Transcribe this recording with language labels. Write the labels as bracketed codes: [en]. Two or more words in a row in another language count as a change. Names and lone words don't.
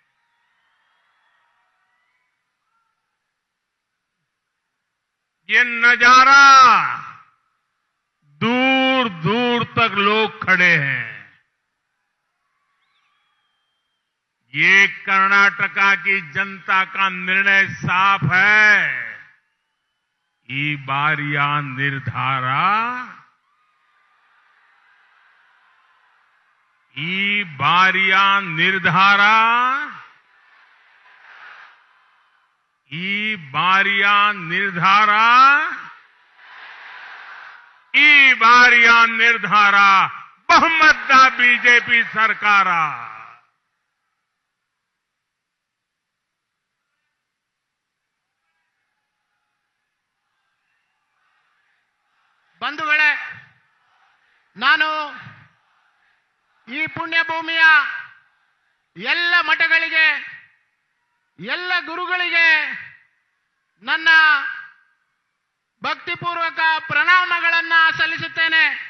[hi] ये नजारा दूर दूर तक लोग खड़े हैं। ये कर्नाटका की जनता का निर्णय साफ है। [kn] ಈ ಬಾರಿಯ ನಿರ್ಧಾರ, ಈ ಬಾರಿಯ ನಿರ್ಧಾರ, ಈ ಬಾರಿಯ ನಿರ್ಧಾರ, ಈ ಬಾರಿಯ ನಿರ್ಧಾರ ಬಹುಮತ ಬಿಜೆಪಿ ಸರ್ಕಾರ। ಬಂಧುಗಳೇ, ನಾನು ಈ ಪುಣ್ಯ ಭೂಮಿಯ ಎಲ್ಲ ಮಠಗಳಿಗೆ, ಎಲ್ಲ ಗುರುಗಳಿಗೆ ನನ್ನ ಭಕ್ತಿಪೂರ್ವಕ ಪ್ರಣಾಮಗಳನ್ನು ಸಲ್ಲಿಸುತ್ತೇನೆ।